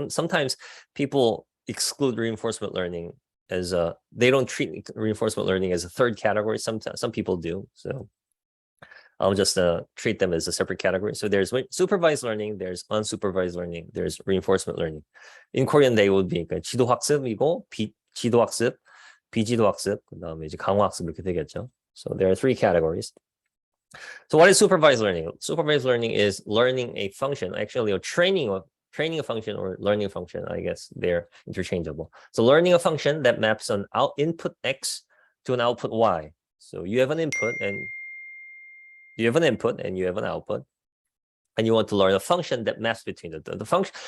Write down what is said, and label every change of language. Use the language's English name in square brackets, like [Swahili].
[English] Sometimes people exclude reinforcement learning as they don't treat reinforcement learning as a third category. Some people do. So I'll just treat them as a separate category. So there's supervised learning, there's unsupervised learning, there's reinforcement learning. In Korean, they would be [Korean] 지도학습이고 비지도학습, 비지도학습, 그다음에 이제 강화학습 이렇게 되겠죠. [English] So there are three categories. So what is supervised learning? Supervised learning is learning a function, actually, or training a function or learning a function. I guess they're interchangeable. So learning a function that maps an input X to an output Y. So you have an input and you have an output, and you want to learn a function that maps between the function.